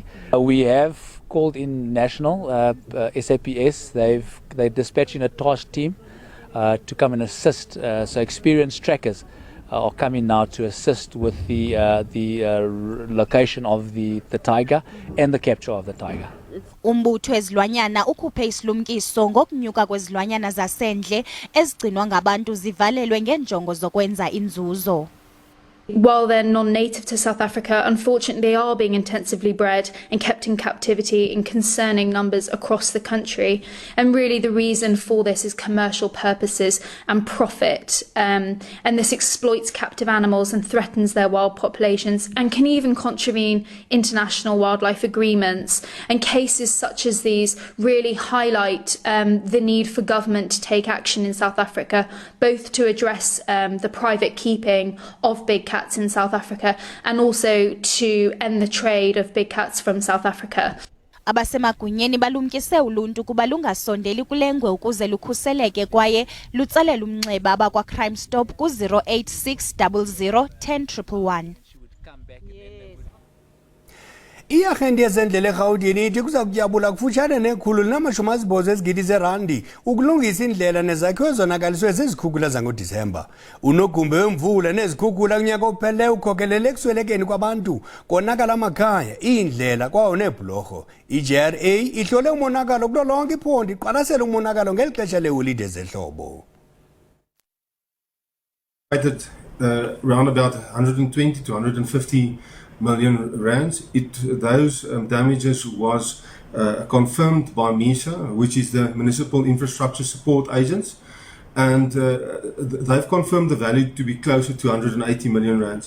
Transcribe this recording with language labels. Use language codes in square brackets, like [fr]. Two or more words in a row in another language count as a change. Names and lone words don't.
[en] We have called in national SAPS. They're dispatching a task team to come and assist. So experienced trackers are coming now to assist with the location of the tiger and the capture of the tiger. [xh] Umbutho wezilwanyana ukhuphe isilumkiso ngokunyuka kwezilwanyana zasendle ezigcinwa ngabantu zivalelwe ngenjongo zokwenza inzuzo. [en] While they're non-native to South Africa, unfortunately they are being intensively bred and kept in captivity in concerning numbers across the country. And really the reason for this is commercial purposes and profit. And this exploits captive animals and threatens their wild populations and can even contravene international wildlife agreements. And cases such as these really highlight the need for government to take action in South Africa, both to address the private keeping of big cats in South Africa and also to end the trade of big cats from South Africa. [xh] Abasemagunyeni balumkise uluntu kuba lungasondeli kulengwe ukuze lukhuseleke kwaye lutsalela umnxeba abakwa Crime Stop ku 08600 10111. I-arhente yezendlela eRhawutini ithi kuza kutyabula kufutshane nekhulu linamashumi ezigidi zeerandi ukulungisa indlela nezakhiwo ezonakaliswe zizikhukhula zangoDisemba. Unogumbe wemvula nezikhukhula kunyaka opheleleyo ukhokelele ekuswelekeni kwabantu, konakala amakhaya, iindlela kwawo neebhulorho. I-JRA ihlole umonakalo kulo lonke iphondo iqwalasela umonakalo ngeli xesha leeholide zehlobo. [en] Around about 120 to 150 million rands. Those damages was confirmed by MISA, which is the Municipal Infrastructure Support Agents, and they've confirmed the value to be closer to 180 million rands.